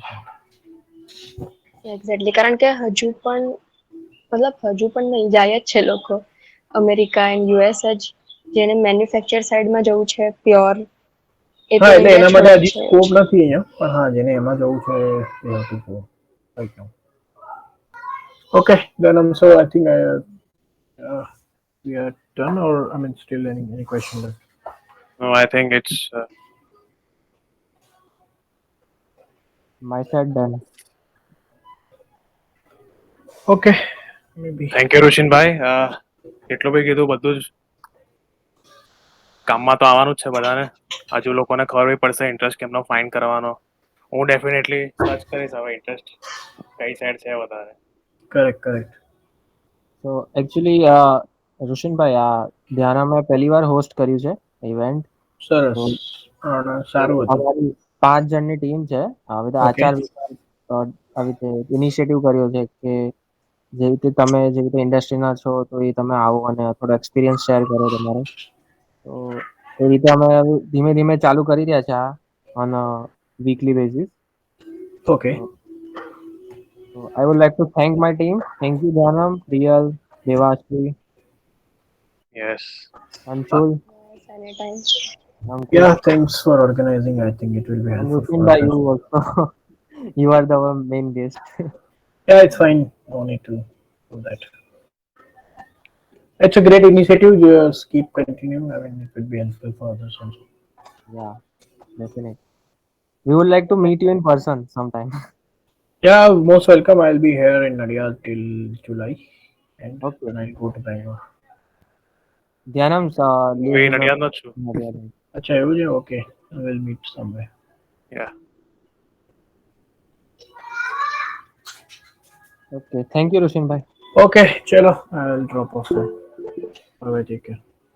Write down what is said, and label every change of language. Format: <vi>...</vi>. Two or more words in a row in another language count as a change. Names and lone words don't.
<gu>એક્ઝેક્ટલી. કારણ કે હજુ પણ નહીં, જાય જ છે લોકો. અમેરિકા એન્ડ US જ, જેને મેન્યુફેક્ચર સાઈડમાં જવું છે પ્યોર, એ તો હા, એટલે ઇન્ડિયા એના માટે છોડે જ હજી છે. સ્કોપ નથી અહીંયા, પણ હા જેને એમાં જવું છે એ હતું તો કંઈક નહીં. ઓકે,</gu> <en>then I'm so I think we are done, or I mean still any question left? No, I think it's My side done. Okay, maybe. thank you રુશિનભાઈ.</en> <gu>એટલું બી કીધું, બધું જ કામમાં તો આવવાનું જ છે બધાને. હજુ લોકોને ખબર બી પડશે ઇન્ટરેસ્ટ કેમનો ફાઇન્ડ કરવાનો. હું</gu> <en>definitely search</en> <gu>કરીશ હવે ઇન્ટરેસ્ટ કઈ સાઈડ છે વધારે.</gu> <en>Correct. So actually,</en> <gu>રુશિનભાઈ, ધ્યાન મેં પહેલી વાર હોસ્ટ કર્યું છે ઇવેન્ટ. સરસ. સારું હતું. અમારી 5 જણની ટીમ છે. હવે તો ઓકે. આચાર આવી રીતે ઇનિશિયેટિવ કર્યો છે કે જે રીતે તમે જે રીતે ઇન્ડસ્ટ્રીના છો તો એ તમે આવો અને થોડો</gu> <en>experience share</en> <gu>કરો તમારો. તો એ રીતે અમે ધીમે ધીમે ચાલુ કરી રહ્યા છે આ</gu> <en>on weekly basis. Okay. So I would like to thank my team. Thank you, Dhanam, Priyal, Devashri, યસ. Anshul, anytime. Ankush, Yeah, thanks for organizing. I think it will be and helpful for Rushinbhai, others. you also. You are the main guest. Yeah, it's fine. No need to do that. It's a great initiative. Just keep continuing. I mean, it will be helpful for others also. Yeah, definitely. We would like to meet you in person sometime. Yeah, most welcome. I'll be here in Nadia till July, and Okay. then I'll go to Bangalore. Dhyanam</en> <gu>હું</gu> <en>lives</en> <gu>એ</gu> <en>in</en> <gu>નડિયાદનો જ છું.</gu> <en>Nadia.</en> <gu>Acha, એવું છે?</gu> <en>Okay. We'll meet somewhere. યા. Okay. Thank you, Rushinbhai. Okay, chalo. I'll drop off now. Bye, take care.</en>